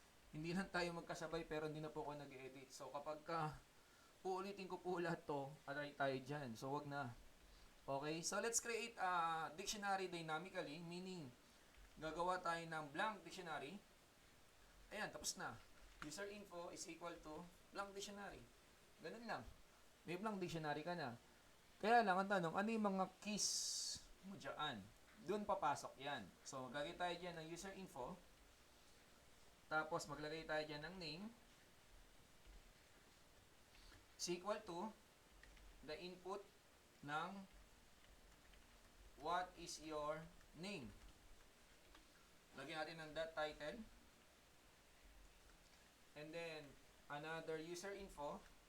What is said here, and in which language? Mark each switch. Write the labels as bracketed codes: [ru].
[tl] Hindi lang tayo magkasabay pero hindi na po ako nag-edit. So kapag uulitin ko po lahat to, aray tayo dyan. So wag na. [en] Okay, so let's create a dictionary dynamically, meaning [tl] gagawa tayo ng blank dictionary. Ayan, tapos na. [en] User info is equal to blank dictionary. [tl] Ganun lang. May blank dictionary ka na. Kaya lang, ang tanong, ano yung mga keys mo dyan? Doon papasok yan. So, maglagay tayo dyan ng user info. Tapos, maglagay tayo dyan ng name. [en] Is equal to the input ng what is your name. [tl] Lagyan natin ng dot title. [en] And then, another user info.